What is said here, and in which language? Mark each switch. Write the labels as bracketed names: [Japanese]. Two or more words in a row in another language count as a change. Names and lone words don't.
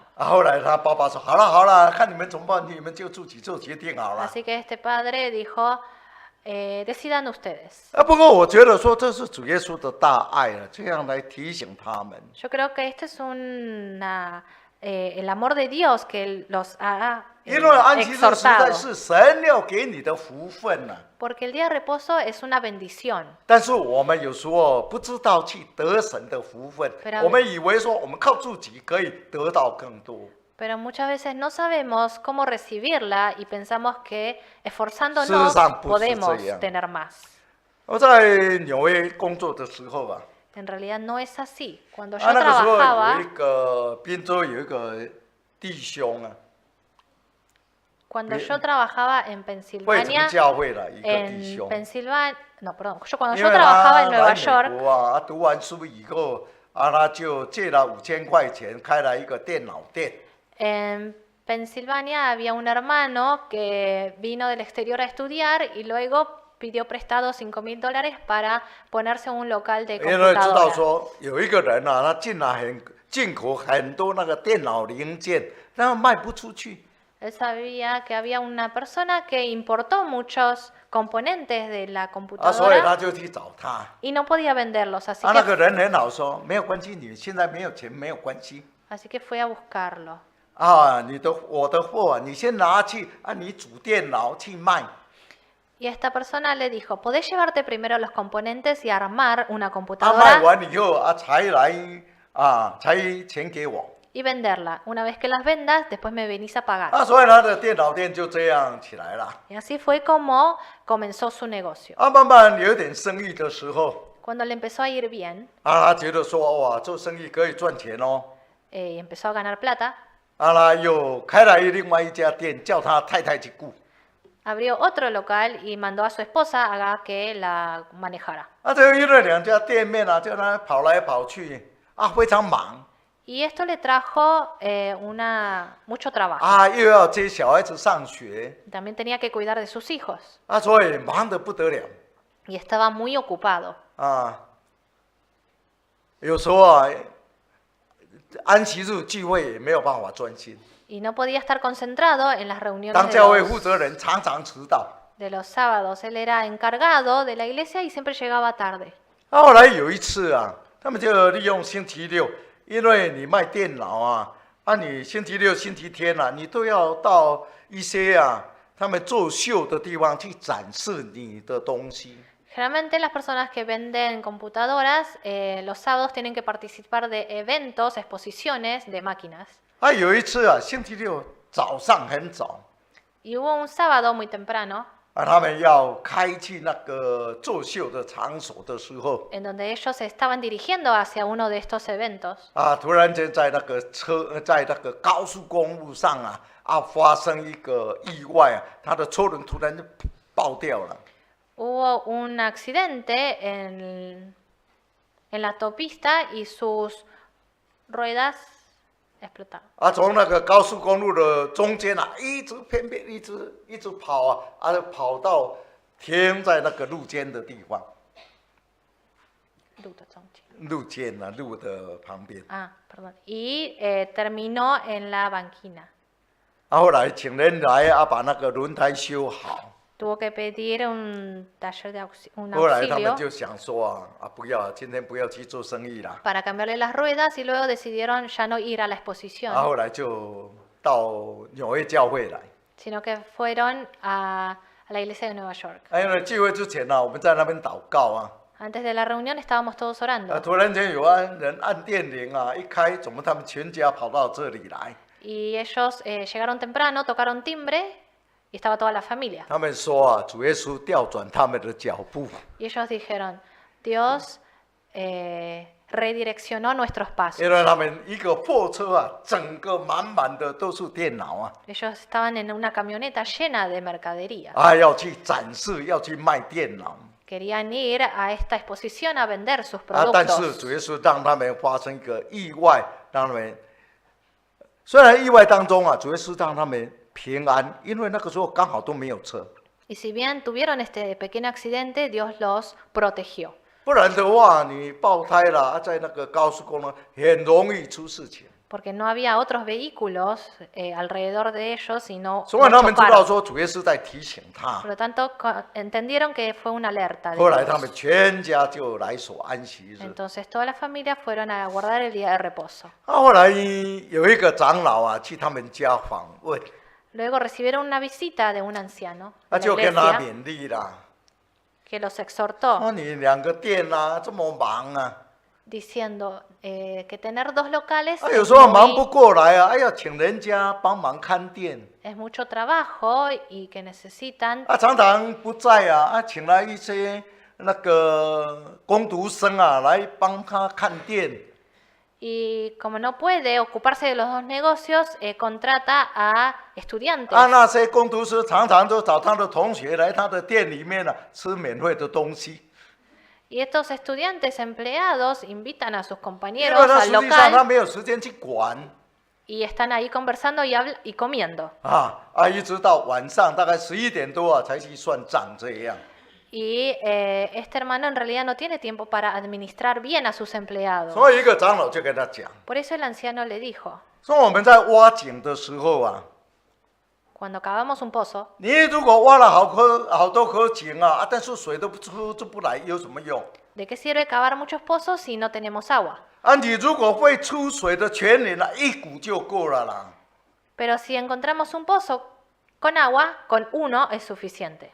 [Chinese] 后来他爸爸说：“好了，看你们怎么办，你们就自己做决定好了。” [Spanish] Así que este padre dijo, decidan ustedes. [Chinese] 不过我觉得说这是主耶稣的大爱这样来提醒他们。 [Spanish] Yo creo que esta es una el amor de Dios que los ha [Chinese] 因为安息日实在 [Spanish] exhortado. [Chinese] 是神要给你的福分呐、 [Spanish] Porque el día de reposo es una bendición. [Chinese] 但是我们有时候不知道去得神的福分 [Spanish] Pero-， [Chinese] 我们以为说我们靠自己可以得到更多。 [Spanish] Pero muchas veces no sabemos cómo recibirla y pensamos que esforzándonos [Chinese] 事实上不是 [Spanish] podemos [Chinese] 这样。 [Spanish] tener más. [Chinese] 我在纽约工作的时候啊， [Spanish] En realidad no es así. Cuando yo [Chinese] 那个时候有 [Spanish] trabajaba, [Chinese] 一个宾州有一个弟兄啊， [Spanish] cuando yo trabajaba en [Chinese] 会成 [Spanish] Pensilvania, [Chinese] 教会了一个弟 [Spanish] en [Chinese] 兄， [Spanish] Pensilvania, no, perdón, cuando [Chinese] 因 [Spanish] yo [Chinese] 为 [Spanish] trabajaba [Chinese] 他 [Spanish] en [Chinese] 来 [Spanish] Nueva [Chinese] 美 [Spanish] York, [Chinese] 国啊，读完书以后啊，他就借了5000块钱开了一个电脑店。 [Spanish] en Pensilvania había un hermano que vino del exterior a estudiar y luego pidió prestado $5,000 para ponerse un local de [Chinese] 因为知道 [Spanish] computadora. [Chinese] 说有一个人啊，他进口很多那个电脑零件，但卖不出去。 [Spanish] Él sabía que había una persona que importó muchos componentes de la [Chinese] 啊，所以 [Spanish] computadora [Chinese] 他就去找他。 [Spanish] y no podía venderlos, [Chinese] 啊，那个人很好说，没有关系，你现在没有钱没有关系。 [Spanish] así que fui a buscarlo. [Chinese] 啊，我的货啊，你先拿去啊，你组电脑去卖。 [Spanish] Y esta persona le dijo, ¿podés llevarte primero los componentes y armar una [Chinese] 啊，卖 [Spanish] computadora [Chinese] 完以后啊，才来啊，才钱给我。 [Spanish] y venderla? Una vez que las vendas, después me venís a pagar. [Chinese] 啊，所以他的电脑店就这样起来了。 [Spanish] Y así fue como comenzó su negocio. [Chinese] 啊，慢慢有点生意的时候， [Spanish] Cuando le empezó a ir bien [Chinese] 啊，他觉得说哇，做生意可以赚钱哦。 [Spanish] y empezó a ganar plata, [Chinese] 啊，他又开了另外一家店，叫他太太去顾。 [Spanish] abrió otro local y mandó a su esposa a que la manejara. [Chinese] 啊，这个因为两家店面啊，叫他跑来跑去，啊，非常忙。 [Spanish] Y esto le trajo mucho trabajo. [Chinese] 啊，又要接小孩子上学， [Spanish] También tenía que cuidar de sus hijos [Chinese] 啊，所以忙得不得了。 [Spanish] y estaba muy ocupado. [Chinese] 啊，有时候啊，安息日聚会也没有办法专心。 [Spanish] Y no podía estar concentrado en las reuniones [Chinese] 当教会负责人常常迟到。 [Spanish] de los sábados. Él era encargado de la iglesia y siempre llegaba tarde. [Chinese] 啊，后来有一次啊，他们就利用星期六，因为你卖电脑啊，啊，你星期六、星期天啊，你都要到一些啊他们做秀的地方去展示你的东西。 [Spanish] Generalmente las personas que venden computadoras los sábados tienen que participar de eventos, exposiciones de máquinas. [Chinese] 啊，有一次啊，星期六早上很早， [Spanish] Y hubo un sábado muy temprano [Chinese] 啊，他们要开去那个作秀的场所的时候， [Spanish] en donde ellos se estaban dirigiendo hacia uno de estos eventos. [Chinese] 啊，突然间在那个在那个高速公路上啊，啊，发生一个意外啊，他的车轮突然就爆掉了。 [Spanish] Hubo un accidente en la autopista y sus ruedas explotaron. [Chinese] 啊，从那个高速公路的中间啊，一直偏偏一直跑啊，啊，跑到停在那个路肩的地方，路肩啊，路的旁边。 [Spanish] Ah, perdón. Y terminó en la banquina. [Chinese] 啊，后来请人来啊，把那个轮胎修好。 [Spanish] Tuvo que pedir un taller de un [Chinese] 后来他 [Spanish] auxilio [Chinese] 们就想说啊，不要，今天不要去做生意啦。 [Spanish] para cambiarle las ruedas y luego decidieron ya no ir a la exposición, [Chinese] 啊，后来就到纽约教会来。 [Spanish] sino que fueron a la iglesia de Nueva York. [Chinese] 啊，因为聚会之前呢、我们在那边祷告啊， [Spanish] Antes de la reunión estábamos todos 啊， orando [Chinese] 突然间有人按电铃啊，一开，怎么他们全家跑到这里来？ [Spanish] y ellos llegaron temprano, tocaron timbre y estaba toda la familia. [Chinese] 他们说啊，主耶稣调转他们的脚步。 [Spanish] Y ellos dijeron, Dios redireccionó nuestros pasos. [Chinese] 因为他们一个货车啊，整个满满的都是电脑啊， [Spanish] Ellos estaban en una camioneta llena de mercadería. [Chinese] 啊，要去展示，要去卖电脑。 [Spanish] Querían ir a esta exposición a vender sus [Chinese] 啊，但是 [Spanish] productos. [Chinese] 主耶稣让他们发生一个意外，让他们虽然意外当中啊，主耶稣让他们平安，因为那个时候刚好都没有车， [Spanish] Y si bien tuvieron este pequeño accidente, Dios los protegió. [Chinese] 不然的话，你爆胎了，啊在那个高速公路很容易出事情。 [Spanish] porque no había otros vehículos alrededor de ellos y no [Chinese] 所以他们知道 [Spanish] chocaron. [Chinese] 说主耶稣在提醒他 [Spanish] Por。lo tanto, entendieron que fue una alerta de [Chinese] 后来他们 [Spanish] Dios. [Chinese] 全家就来守安息日。 [Spanish] Entonces toda la familia fueron a guardar el día de reposo. [Chinese] 后来有一个长老啊，去他们家访问， [Spanish] Luego recibieron una visita de un anciano [Chinese] 他 [Spanish] de [Chinese] 就 [Spanish] la [Chinese] 跟他 [Spanish] iglesia [Chinese] 勉励啦， [Spanish] que los exhortó [Chinese] 说你2个店啊这么忙啊， [Spanish] diciendo que tener 2 locales [Chinese] 有时候忙不过来啊，要请人家帮忙看店， [Spanish] es mucho trabajo y que necesitan [Chinese] 常常不在啊，请来一些那个工读生啊来帮他看店。 [Spanish] y como no puede ocuparse de los 2 negocios, contrata a estudiantes. [Chinese] 那些工读生常常都找他的同学来他的店里面吃免费的东西。 [Spanish] Y estos estudiantes empleados invitan a sus [Chinese] 因 [Spanish] compañeros [Chinese] 为他 [Spanish] al [Chinese] 实际上他 [Spanish] local [Chinese] 没有时间去管 [Spanish] y están ahí conversando y comiendo. [Chinese] 一直到晚上大概11点多才去算账这样。 [Spanish] Y este hermano en realidad no tiene tiempo para administrar bien a sus empleados. [Chinese] 所以一个长老就跟他讲， [Spanish] Por eso el anciano le dijo, [Chinese] 说我们在挖井的时候啊， [Spanish] cuando cavamos un pozo, [Chinese] 你如果挖了好多颗井啊，但是水都出不来，有什么用？ [Spanish] ¿de qué sirve cavar muchos pozos si no tenemos agua? [Chinese] 你如果会出水的泉源啊，一股就够了啦。 [Spanish] Pero si encontramos un pozo con agua, con uno es suficiente.